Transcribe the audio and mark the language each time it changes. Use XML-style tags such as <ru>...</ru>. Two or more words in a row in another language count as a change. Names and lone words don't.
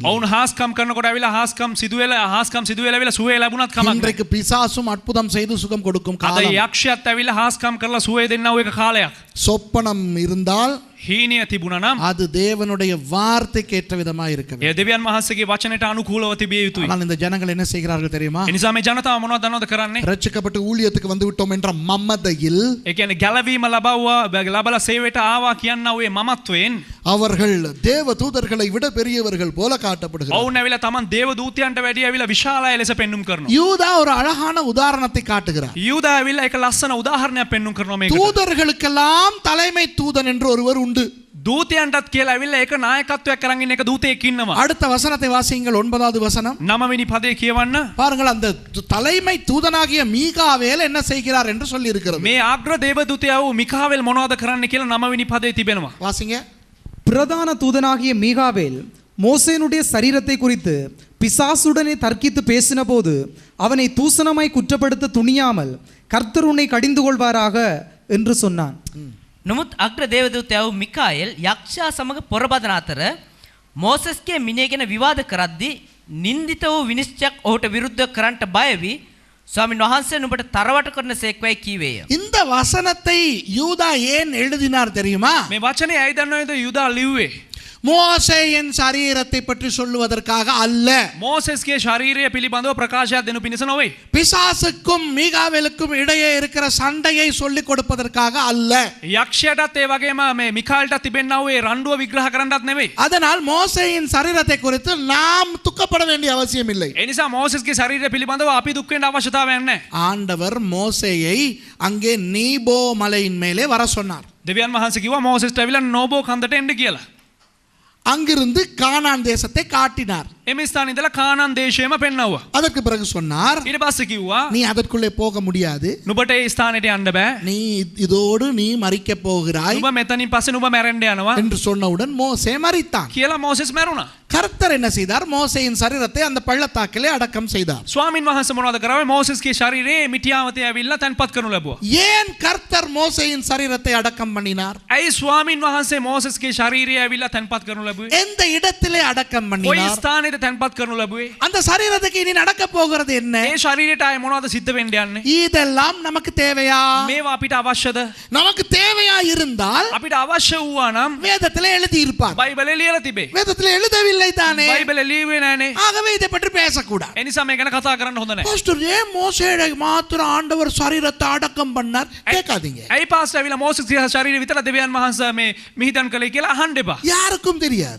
<si>ඔවුන් හාස්කම් කරනකොට ඇවිල්ලා හාස්කම් සිදුවෙලා ඇවිල්ලා සුවේ ලැබුණත් කමක් නැහැ</si> <ta>இன்றைக்கு பிசாசும் அற்புதம் செய்து சுகம் கொடுக்கும்</ta> <si>අද</si> <ta>காலம்.</ta> <si>යක්ෂයත් ඇවිල්ලා හාස්කම් කරලා සුවේ දෙන්නව එක කාලයක්</si> <ta>சொப்பனம் இருந்தால்</ta> <si>හීනිය තිබුණා නම්</si> <ta>அது தேவனுடைய வார்த்தைக்கு ஏற்ற விதமாக இருக்க வேண்டும்.</ta> <si>ඒ දෙවියන් වහන්සේගේ වචනයට අනුකූලව තිබිය යුතුයි</si> <ta>ஆனால் இந்த ஜனங்கள் என்ன செய்கிறார்கள் தெரியுமா?</ta> <si>ඒ නිසා මේ ජනතාව මොනවද දන්නවද කරන්නේ</si> <ta>ரட்சிக்கப்பட்டு ஊழியத்துக்கு வந்து விட்டோம் என்ற மமதையில்</ta> <si>ඒ කියන්නේ ගැලවීම ලබලා සේවයට ආවා කියනා ඔය මමත්වයෙන්</si> <ta>அவர்கள் தேவ தூதர்களை விட பெரியவர்கள் போல காட்டப்படுகிறார்கள்.</ta> <si>ඔවුන් ඇවිල්ලා තමන් දේව දූතයන්ට වැඩිය ඇවිල්ලා විශාලය ලෙස පෙන්눔 කරනවා</si> <ta>யூதா ஒரு அழகான உதாரணத்தை காட்டுகிறார்.</ta> <si>යූදා ඇවිල්ලා එක ලස්සන උදාහරණයක් පෙන්눔 කරනවා මේකට</si> <ta>தூதர்களுக்கெல்லாம் தலைமை தூதன் என்று ஒருவர் உண்டு.</ta> <si>දූතයන්ටත් කියලා ඇවිල්ලා ඒක නායකත්වයක් කරන් ඉන්න එක දූතයෙක් ඉන්නවා</si> <ta>அடுத்த வசனத்தை வாசியுங்கள், 9வது வசனம்.</ta> <si>9 වෙනි පදේ කියවන්න</si> <ta>பாருங்கள், அந்த தலைமை தூதனாகிய மீகாவேல் என்ன செய்கிறார் என்று சொல்லி இருக்கிறது.</ta> <si>මේ ආග්‍ර දේව දූතයා වූ මිකාවෙල් මොනවද කරන්න කියලා 9 වෙනි පදේ තිබෙනවා</si> <ta>வாசிங்க. பிரதான தூதனாகிய மீகாவேல் மோசேனுடைய சரீரத்தை குறித்து பிசாசுடனே தர்க்கித்து பேசின போது அவனை தூசணமாய் குற்றப்படுத்த துணியாமல் கர்த்தர் உன்னை கடிந்து கொள்வாராக என்று சொன்னான்.</ta> <si>නමුත් අග්‍ර දේවදූතයා වූ මිකායෙල් යක්ෂයා සමග පොරබදන අතර මෝසස්ගේ මිනිය ගැන විවාද කරද්දී නින්දිත වූ විනිශ්චයක් ඔහුට විරුද්ධව කරන්නට බය වී ස්වාමීන් වහන්සේ නුඹට තරවට කරන සේක්වයි කීවේය.</si> <ta>இந்த வசனத்தை யூதா ஏன் எழுதினார் தெரியுமா?</ta> <si>මේ වචනේ ඇයි දන්නවද යුදා ලිව්වේ?</si> <ta>மோசேயின் சரீரத்தை பற்றி சொல்லுவதற்காக அல்ல.</ta> <si>මෝසෙස්ගේ ශරීරය පිළිබඳව ප්‍රකාශයක් දෙනු පිණිස නොවේ.</si> <ta>பிசாசுக்கும் மீகாவேலுக்கும் இடையே இருக்கிற சண்டையை சொல்லிக் கொடுப்பதற்காக அல்ல.</ta> <si>යක්ෂයටත් ඒ වගේම මේ මිකාල්ටත් තිබෙන්නා වූ ඒ රණ්ඩුව විග්‍රහ කරන්නත් නෙවෙයි.</si> <ta>அதனால் மோசேயின் சரீரத்தை குறித்து நாம் துக்கப்பட வேண்டிய அவசியம் இல்லை.</ta> <si>ඒ නිසා මෝසෙස්ගේ ශරීරය පිළිබඳව අපි දුක් වෙන්න අවශ්‍යතාවයක් නැහැ.</si> <ta>ஆண்டவர் மோசேயை அங்கே நீபோ மலையின் மேலே வர சொன்னார்.</ta> <si>දෙවියන් වහන්සේ කිව්වා මෝසෙස්ට ඇවිල්ලා නෝබෝ කන්දට එන්න කියලා.</si> <ta>அங்கிருந்து கானான் தேசத்தை காட்டினார்.</ta> <si>එම ස්ථානේ ඉඳලා කානාන් දේශයම පෙන්වුවා.</si> <ta>அதற்கு பிறகு சொன்னார்,</ta> <si>ඊට පස්සේ කිව්වා</si> <ta>நீ அதற்குள்ளே போக முடியாது,</ta> <si>නුඹට ඒ ස්ථානෙට යන්න බෑ.</si> <ta>நீ இதோடு நீ மரிக்க போகிறாய்</ta> <si>නුඹ මෙතනින් පස්සේ නුඹ මැරෙන්න යනවා</si> <ta>என்று சொன்னவுடன் மோசே மரித்தான்.</ta> <si>කියලා මෝසෙස් මැරුණා.</si> <ta>கர்த்தர் என்ன செய்தார்? மோசேயின் சரீரத்தை அந்த பள்ளத்தாக்கிலே அடக்கம் செய்தார்.</ta> <si>ස්වාමින් වහන්සේ මොනවද කරාවේ? මෝසෙස්ගේ ශරීරයේ මිටියාවතේ ඇවිල්ලා තැන්පත් කරනු ලැබුවා.</si> <ta>ஏன் கர்த்தர் மோசேயின் சரீரத்தை அடக்கம் பண்ணினார்?</ta> <si>ඇයි ස්වාමින් වහන්සේ මෝසෙස්ගේ ශරීරය ඇවිල්ලා තැන්පත් කරනු ලැබුවේ?</si> <ta>எந்த இடத்திலே அடக்கம்</ta> <si>කොයි</si> <ta>பண்ணினார்?</ta> <si>ස්ථානෙද තැන්පත් කරනු ලැබුවේ?</si> <ta>அந்த சரீரத்துக்கு இனி நடக்க போகிறது என்ன?</ta> <si>ඒ ශරීරයට ආයේ මොනවද සිද්ධ වෙන්න යන්නේ?</si> <ta>இதெல்லாம் நமக்கு தேவையா?</ta> <si>මේවා අපිට අවශ්‍යද?</si> <ta>நமக்கு தேவையா இருந்தால்</ta> <si>අපිට අවශ්‍ය වූවා නම්</si> <ta>வேதத்திலே எழுதி இருப்பார்.</ta> <si>බයිබලේ ලියලා තිබේ.</si> <ta>வேதத்திலே எழுதவில்லை தானே.</ta> <si>බයිබලේ ලියුවේ නැනේ.</si> <ta>ஆகவே இதை பற்றி பேசக்கூடாது.</ta> <si>ඒ නිසා මේ ගැන කතා කරන්න හොඳ නැහැ.</si> <ta>பாஸ்டர் ஏன் மோசேயை மாத்திரம் ஆண்டவர் சரீரத்தை அடக்கம் பண்ணார் கேட்காதீங்க.</ta> <si>ඇයි පාස්ටර් ඇවිල්ලා මෝසෙස්ගේ ශරීරය විතර දෙවියන් වහන්සේ මේ මිහිදන් කළේ කියලා අහන්න එපා.</si> <ta>யாருக்கும் தெரியாது.</ta>